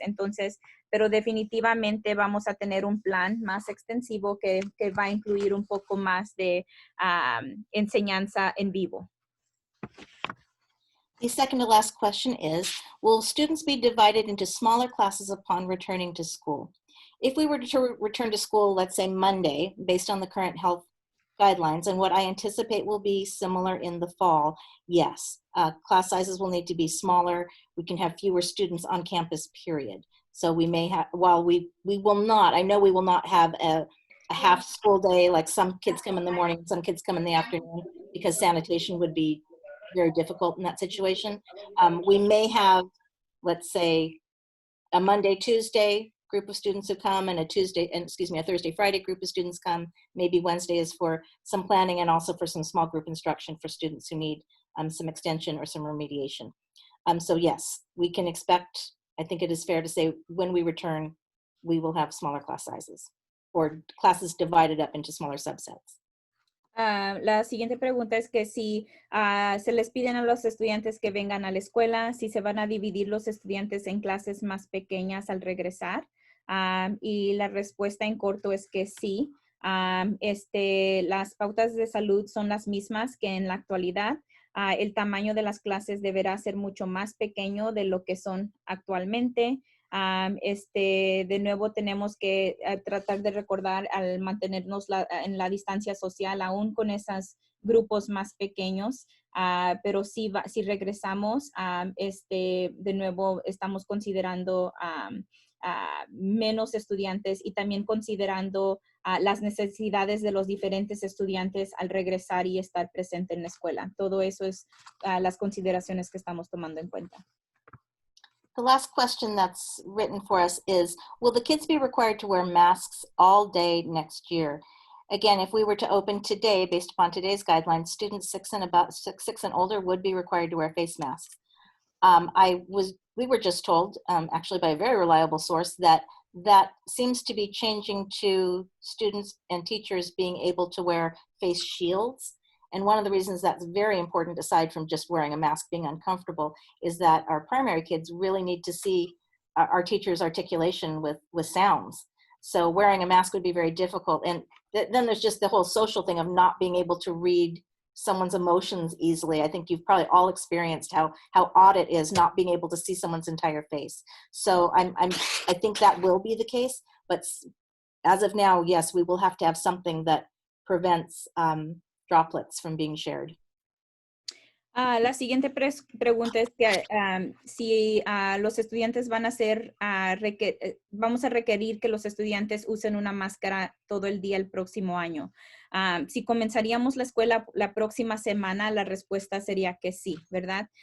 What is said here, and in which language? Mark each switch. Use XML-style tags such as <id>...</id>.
<es>Entonces, pero definitivamente vamos a tener un plan más extensivo que va a incluir un poco más de enseñanza en vivo.</es> <en>The second to last question is, will students be divided into smaller classes upon returning to school? If we were to return to school, let's say Monday, based on the current health guidelines and what I anticipate will be similar in the fall, yes, class sizes will need to be smaller. We can have fewer students on campus, period. So we may have, while we will not, I know we will not have a half school day, like some kids come in the morning, some kids come in the afternoon, because sanitation would be very difficult in that situation. We may have, let's say, a Monday, Tuesday group of students who come, and a Thursday, Friday group of students come. Maybe Wednesday is for some planning and also for some small group instruction for students who need some extension or some remediation. So yes, we can expect, I think it is fair to say, when we return, we will have smaller class sizes or classes divided up into smaller subsets.</en> <es>La siguiente pregunta es que si se les piden a los estudiantes que vengan a la escuela, si se van a dividir los estudiantes en clases más pequeñas al regresar. Y la respuesta en corto es que sí. Las pautas de salud son las mismas que en la actualidad. El tamaño de las clases deberá ser mucho más pequeño de lo que son actualmente. De nuevo tenemos que tratar de recordar al mantenernos en la distancia social aún con esos grupos más pequeños, pero si regresamos, de nuevo estamos considerando menos estudiantes y también considerando las necesidades de los diferentes estudiantes al regresar y estar presente en la escuela. Todo eso es las consideraciones que estamos tomando en cuenta.</es> <en>The last question that's written for us is, will the kids be required to wear masks all day next year? Again, if we were to open today, based upon today's guidelines, students 6 and older would be required to wear face masks. We were just told, actually by a very reliable source, that seems to be changing to students and teachers being able to wear face shields. And one of the reasons that's very important, aside from just wearing a mask being uncomfortable, is that our primary kids really need to see our teachers' articulation with sounds. So wearing a mask would be very difficult. And then there's just the whole social thing of not being able to read someone's emotions easily. I think you've probably all experienced how odd it is not being able to see someone's entire face. So I think that will be the case. But as of now, yes, we will have to have something that prevents droplets from being shared.</en> <es>La siguiente pregunta es que si los estudiantes van a vamos a requerir que los estudiantes usen una máscara todo el día el próximo año. Si comenzaríamos la escuela la próxima semana, la respuesta sería que sí, ¿verdad?</es>